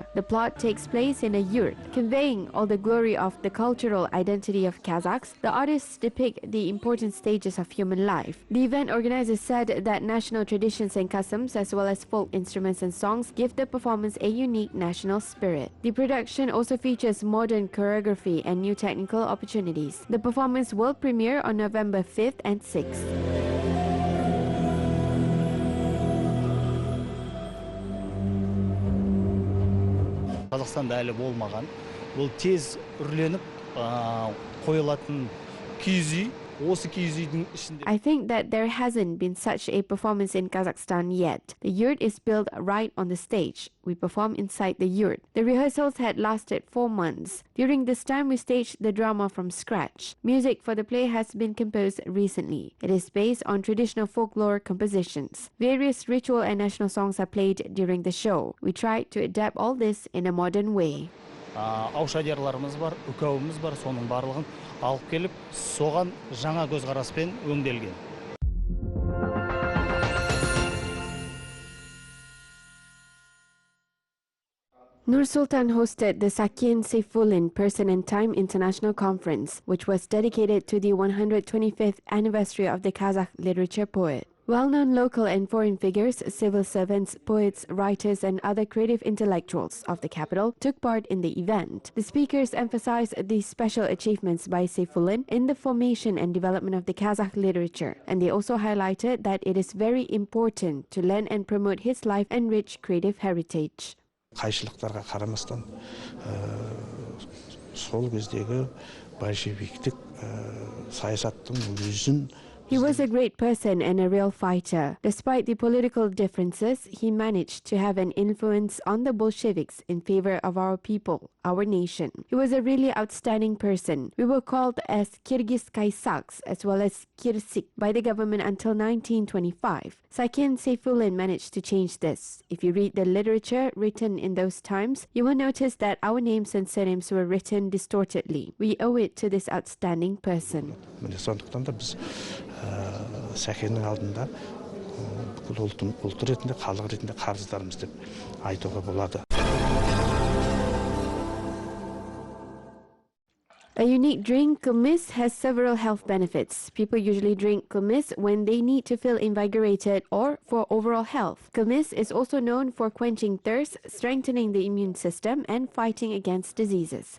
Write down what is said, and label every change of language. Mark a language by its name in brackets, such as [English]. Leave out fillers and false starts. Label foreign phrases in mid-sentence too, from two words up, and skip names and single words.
[English] The plot takes place in a yurt. Conveying all the glory of the cultural identity of Kazakhs, the artists depict the important stages of human life. The event organizers said that national traditions and customs, as well as folk instruments and songs, give the performance a unique national spirit. The production also features modern choreography and new technical opportunities. The performance will premiere on November 5th and 6th. [Kazakh] Қазақстанда әлі болмаған. Бұл тез үрленіп қойылатын киіз үй. Осы киіз үйдің ішінде... [English] I think that there hasn't been such a performance in Kazakhstan yet. The yurt is built right on the stage. We perform inside the yurt. The rehearsals had lasted 4 months. During this time, we staged the drama from scratch. Music for the play has been composed recently. It is based on traditional folklore compositions. Various ritual and national songs are played during the show. We tried to adapt all this in a modern way. [Kazakh] Аушадерларымыз бар, үкәуіміз бар, соның барлығын алып келіп, соған жаңа көзқараспен өңделген. [English] Nur-Sultan hosted the Sakin Seyfullin Person and Time International Conference, which was dedicated to the 125th anniversary of the Kazakh literature poet. Well-known local and foreign figures, civil servants, poets, writers, and other creative intellectuals of the capital took part in the event. The speakers emphasized the special achievements by Seyfullin in the formation and development of the Kazakh literature, and they also highlighted that it is very important to learn and promote his life and rich creative heritage. [Kazakh] Қайшылықтарға қарамастан, сол кездегі большевиктік саясаттың өзін [English] He was a great person and a real fighter. Despite the political differences, he managed to have an influence on the Bolsheviks in favor of our people, our nation. He was a really outstanding person. We were called as Kyrgyz Kaysaks as well as Kirsik by the government until 1925. Sakin Seyfullin managed to change this. If you read the literature written in those times, you will notice that our names and surnames were written distortedly. We owe it to this outstanding person. [Kazakh] Сәкеннің алдында бүкіл ұлт ретінде, халық ретінде қарыздарымыз деп айтуға болады. [English] A unique drink, kumis, has several health benefits. People usually drink kumis when they need to feel invigorated or for overall health. Kumis is also known for quenching thirst, strengthening the immune system, and fighting against diseases.